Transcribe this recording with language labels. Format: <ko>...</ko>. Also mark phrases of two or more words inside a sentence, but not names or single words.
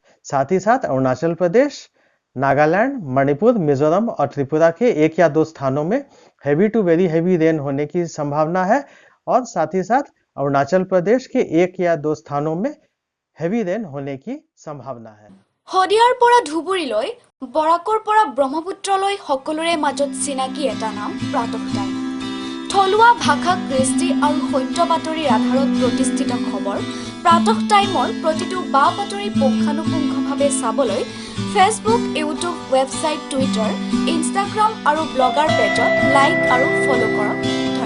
<hi>साथ ही साथ अरुणाचल प्रदेश, नागालैंड, मणिपुर, मिजोरम और त्रिपुरा के एक या दो स्थानों में</hi> <en>heavy to very heavy rain</en> <hi>होने की संभावना है और साथ ही साथ अरुणाचल प्रदेश के एक या दो स्थानों में</hi> <en>heavy rain</en> <hi>होने की संभावना है।</hi> <as>হদিয়াৰ পৰা ধুবুৰীলৈ, বৰাকৰ পৰা ব্ৰহ্মপুত্ৰলৈ সকলোৰে মাজত চিনাকি এটা নাম প্ৰাতঃ টাইম। থলুৱা ভাষা, কৃষ্টি আৰু সত্য বাতৰিৰ আধাৰত প্ৰতিষ্ঠিত খবৰ প্ৰাতঃ টাইমৰ প্ৰতিটো বা বাতৰি পুংখানুপুংখভাৱে চাবলৈ ফেচবুক, ইউটিউব, ৱেবছাইট, টুইটাৰ, ইনষ্টাগ্ৰাম আৰু ব্লগাৰ পেজত লাইক আৰু ফ'ল' কৰক।</as>